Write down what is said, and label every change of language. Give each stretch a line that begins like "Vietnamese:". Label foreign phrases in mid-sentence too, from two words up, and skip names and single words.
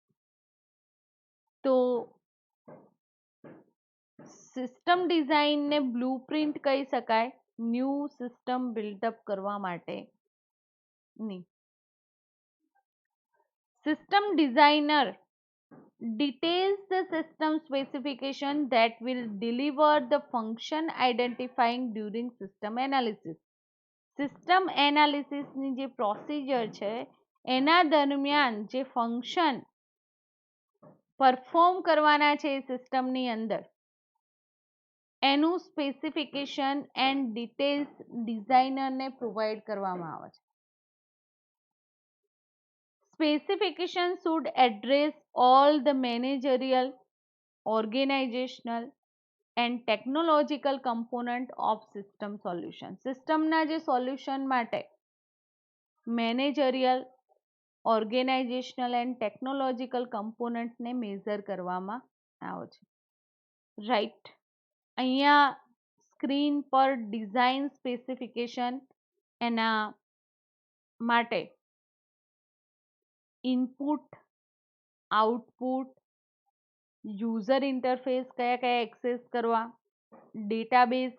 Gujarati: તો સિસ્ટમ ડિઝાઇનને બ્લુપ્રિન્ટ કહી શકાય
English: new system buildup
Gujarati: કરવા માટેની.
English: system designer details the system specification that will deliver the function identifying during system analysis.
Gujarati: સિસ્ટમ એનાલિસિસની જે પ્રોસિજર છે એના દરમિયાન જે ફંક્શન પરફોર્મ કરવાના છે એ સિસ્ટમની અંદર એનું
English: specification and details
Gujarati: ડિઝાઇનરને પ્રોવાઈડ કરવામાં આવે છે.
English: Specification should address all the managerial, organizational and technological component of system solution.
Gujarati: સિસ્ટમના જે સોલ્યુશન માટે મેનેજરિયલ,
English: organizational and technological
Gujarati: કમ્પોનન્ટને મેઝર કરવામાં આવે છે, રાઈટ. અહીંયા સ્ક્રીન પર
English: design specification
Gujarati: એના માટે ઇનપુટ, આઉટપુટ,
English: user interface
Gujarati: કયા કયા એક્સેસ કરવા, ડેટાબેઝ